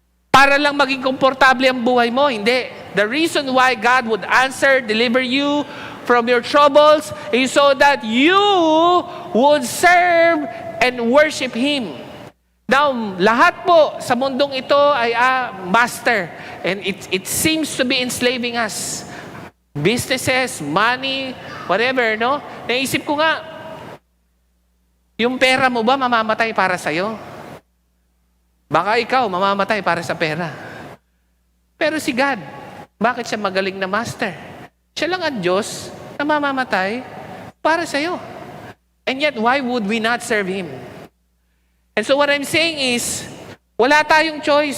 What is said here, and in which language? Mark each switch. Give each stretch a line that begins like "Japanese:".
Filipino: Para lang maging komportable ang buhay mo? Hindi.
English: The reason why God would answer, deliver you from your troubles is so that you would serve and worship Him.
Filipino: Now, lahat po sa mundong ito ay master.
English: And it seems to be enslaving us. Businesses, money, whatever, no?
Filipino: Naisip ko nga, yung pera mo ba mamamatay para sa'yo? Baka ikaw mamamatay para sa pera. Pero si God, bakit siya magaling na master? Siya lang ang Diyos na mamamatay para sa'yo.
English: And yet, why would we not serve Him? And so what I'm saying is,
Filipino: wala tayong choice.